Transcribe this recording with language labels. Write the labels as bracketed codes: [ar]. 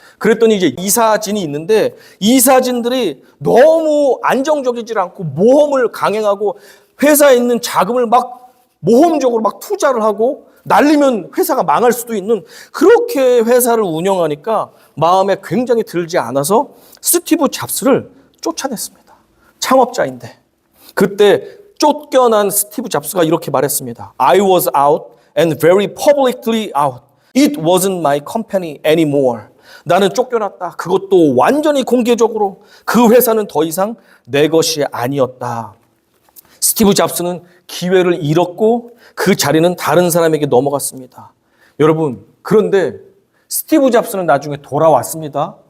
[ko] 그랬더니 이제 이사진이 있는데 이사진들이 너무 안정적이지 않고 모험을 강행하고 회사에 있는 자금을 막 모험적으로 막 투자를 하고 날리면 회사가 망할 수도 있는 그렇게 회사를 운영하니까 마음에 굉장히 들지 않아서 스티브 잡스를 쫓아냈습니다. 창업자인데. 그때 쫓겨난 스티브 잡스가 이렇게 말했습니다. [en] I was out and very publicly out. It wasn't my company anymore. [ko] 나는 쫓겨났다. 그것도 완전히 공개적으로. 그 회사는 더 이상 내 것이 아니었다. 스티브 잡스는 기회를 잃었고 그 자리는 다른 사람에게 넘어갔습니다. 여러분, 그런데 스티브 잡스는 나중에 돌아왔습니다.